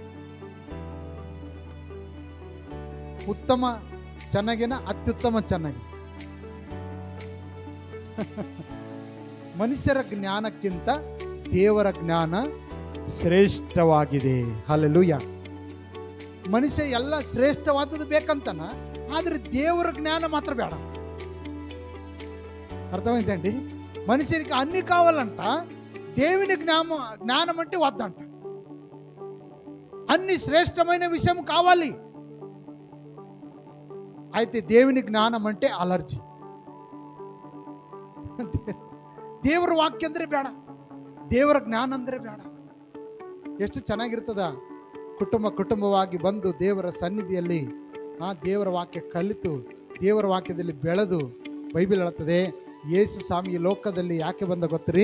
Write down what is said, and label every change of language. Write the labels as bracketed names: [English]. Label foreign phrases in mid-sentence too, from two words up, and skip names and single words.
[Kannada] ಉತ್ತಮ ಚೆನ್ನಾಗಿನ ಅತ್ಯುತ್ತಮ ಚೆನ್ನಾಗಿ. ಮನುಷ್ಯರ ಜ್ಞಾನಕ್ಕಿಂತ ದೇವರ ಜ್ಞಾನ ಶ್ರೇಷ್ಠವಾಗಿದೆ. ಹಲ್ಲೆಲೂಯಾ. ಮನುಷ್ಯ ಎಲ್ಲ ಶ್ರೇಷ್ಠವಾದದ್ದು ಬೇಕಂತನ, ಆದ್ರೆ ದೇವರ ಜ್ಞಾನ ಮಾತ್ರ ಬೇಡ. [Telugu] అర్థమైందండి? మనిషికి అన్ని కావాలంట, దేవుని జ్ఞానం అంటే వద్దంట. అన్ని శ్రేష్టమైన విషయం కావాలి, అయితే దేవుని జ్ఞానం అంటే అలర్జీ. [Kannada] ದೇವರ ವಾಕ್ಯ ಅಂದ್ರೆ ಬೇಡ, ದೇವರ ಜ್ಞಾನ ಅಂದ್ರೆ ಬೇಡ. ಎಷ್ಟು ಚೆನ್ನಾಗಿರ್ತದ ಕುಟುಂಬವಾಗಿ ಬಂದು ದೇವರ ಸನ್ನಿಧಿಯಲ್ಲಿ ದೇವರ ವಾಕ್ಯ ಕಲಿತು ದೇವರ ವಾಕ್ಯದಲ್ಲಿ ಬೆಳೆದು. ಬೈಬಲ್ ಹೇಳುತ್ತದೆ, ಯೇಸು ಸ್ವಾಮಿ ಈ ಲೋಕದಲ್ಲಿ ಯಾಕೆ ಬಂದ ಗೊತ್ತ್ರಿ?